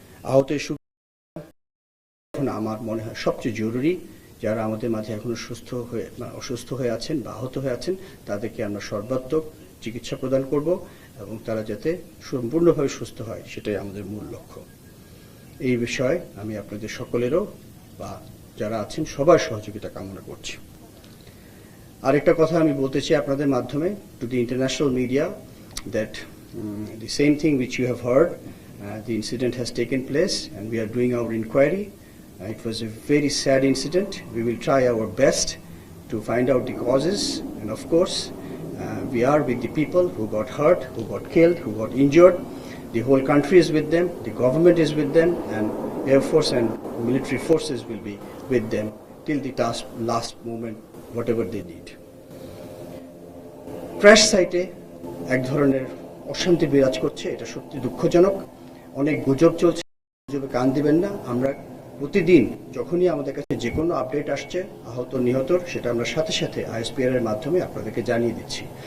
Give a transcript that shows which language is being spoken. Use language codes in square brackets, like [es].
[bn] আহতের এখন আমার মনে হয় সবচেয়ে জরুরি যারা আমাদের মাঝে এখনো অসুস্থ হয়ে আছেন বা আহত হয়ে আছেন, তাদেরকে আমরা সর্বাত্মক চিকিৎসা প্রদান করব এবং তারা যাতে সম্পূর্ণভাবে সুস্থ হয়, সেটাই আমাদের মূল লক্ষ্য। এই বিষয়ে আমি আপনাদের সকলেরও বা যারা আছেন সবার সহযোগিতা কামনা করছি। আরেকটা কথা আমি বলতে চাই আপনাদের মাধ্যমে [en] To the international media that the same thing which you have heard, the incident has taken place and we are doing our inquiry. It was a very sad incident. We will try our best to find out the causes, and of course we are with the people who got hurt, who got killed, who got injured. The whole country is with them, the government is with them, and Air Force and military forces will be with them till the last moment, whatever they need. [bn] Crash সাইটে এক ধরনের অশান্তি বিরাজ করছে, এটা সত্যি দুঃখজনক। অনেক গুজব চলছে, গুজবে কান দিবেন না। আমরা প্রতিদিন যখনই আমাদের কাছে যে কোনো আপডেট আসছে আহত নিহতর, সেটা আমরা সাথে সাথে ISPR এর মাধ্যমে আপনাদেরকে জানিয়ে দিচ্ছি।